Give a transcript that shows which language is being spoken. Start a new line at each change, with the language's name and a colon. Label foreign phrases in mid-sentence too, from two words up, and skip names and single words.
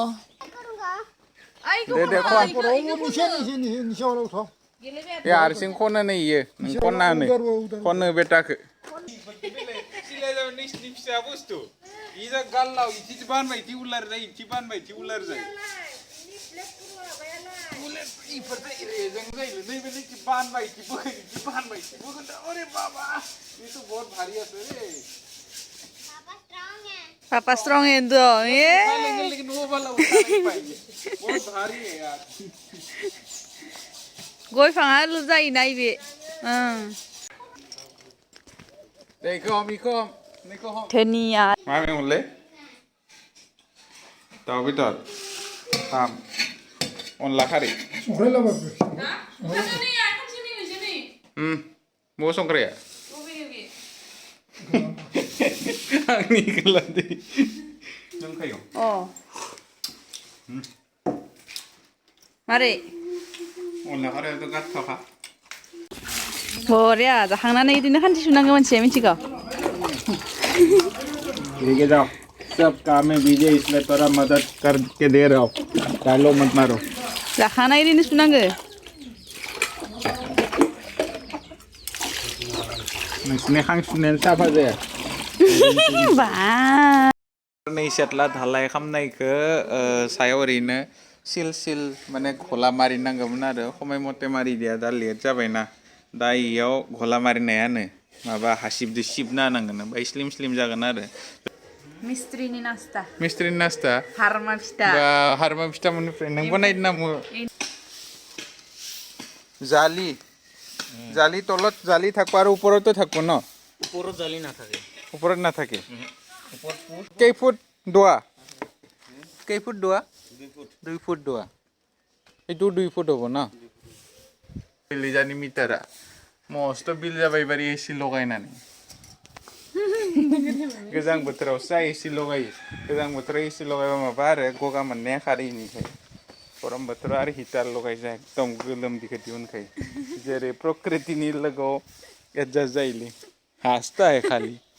Bodo: दे खन हारसिं खननो इयो नों खननो बेटाखो फिसा बुस्थु इजा गाल्लाव इथि बानबाय इथि उलार जाय इथि बानबाय इथि उलार जाय इफोरजों रेजें जायो नैबे इथि बानबाय इथि बोखै इथि बानबाय इथि बोखै
Hindi: अरे बाबा ये तो बहुत भारी है रे पापा स्ट्रांग है तो ये लेकिन वो वाला उठा नहीं पाएंगे बहुत भारी है यार
Bodo: गय फाङा ल' जायोना इबे इखौ धनिया मा मेगंलै दाउ बेदर खाम अनला खारै बबाव संख्रिया आंनि गोलादै दंखायो अ मारै अनला खारैयाथ' गारथाखा बरिया जाखांनानै इदिनो खानसि सुनांगौ मानसिया मिथिगौ
Hindi: लेके जाओ सब काम में बिजी है इसलिए थोड़ा मदद करके दे रहा हूँ डालो मत मारो
Bodo: जाखांना इदिनो सुनांगो नोंसिनि हां सुनायानो साफा जाया बा नै सेटला धालाय खामनायखौ सायाव ओरैनो सिल माने घला मारिनांगौमोन आरो समय मथे मारिदिया दा लेट जाबायना दा इयाव घला मारिनायानो माबा हासिबदो सिबना होनांगोन ओमफ्राय स्लिम जागोन आरो मिस्ट्रिनि नास्ता हारमा फिथा मोननिफ्राय नों बनायदो नामा
Assamese: জালি তলত জালি থাকব আর উপরতো থাকব ন উপরত জালি না থাকে উপরত না থাকে কেই ফুট দোয়া 2 ফুট দোয়া এইটো 2 ফুট হবো না লিজানি মিটারা মস্ত বিল
Bodo: जाबाय बारी एसि लगायनानै गोजां बोथोरावसो एसि लगायो गोजां बोथोराव एसि लगायबा माबा आरो गगा मोननाया खारैनिखाय गरम बोथोराव आरो हिटार लगायजा एकदम गोलोमदैखौ दिहुनखायो जेरै प्रकृतिनि लोगोआव एडजास्ट जायोलै हास्थाय खालि